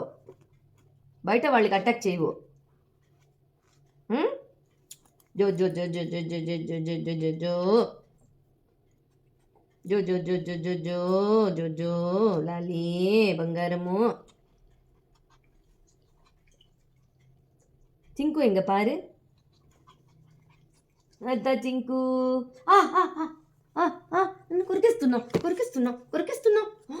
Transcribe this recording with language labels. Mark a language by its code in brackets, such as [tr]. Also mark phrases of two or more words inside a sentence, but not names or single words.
[te] బయట వాళ్ళకి అటాక్ చేయవు. జో జో జో జో జో జో జో జో జో లాలి బంగారము. [ta] చింకు எங்க பாரு. [te] అద్దా చింకు. నన్ను కొరికేస్తున్నావు కొరికేస్తున్నావు కొరికేస్తున్నావు.